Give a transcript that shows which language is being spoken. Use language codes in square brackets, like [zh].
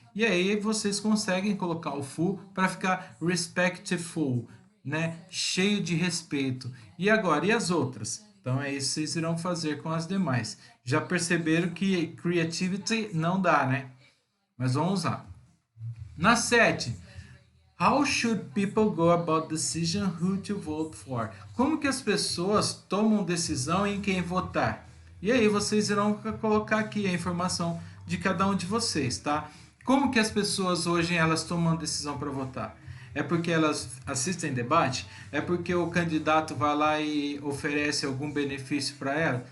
[pt] E aí vocês conseguem colocar o full para ficar respectful, né? Cheio de respeito. E agora, e as outras? Então é isso que vocês irão fazer com as demais. Já perceberam que creativity não dá, né? Mas vamos lá. Na 7. [en] How should people go about decision who to vote for? [pt] Como que as pessoas tomam decisão em quem votar? E aí vocês irão colocar aqui a informação de cada um de vocês, tá? Como que as pessoas hoje elas tomam decisão para votar? É porque elas assistem debate? É porque o candidato vai lá e oferece algum benefício para ela?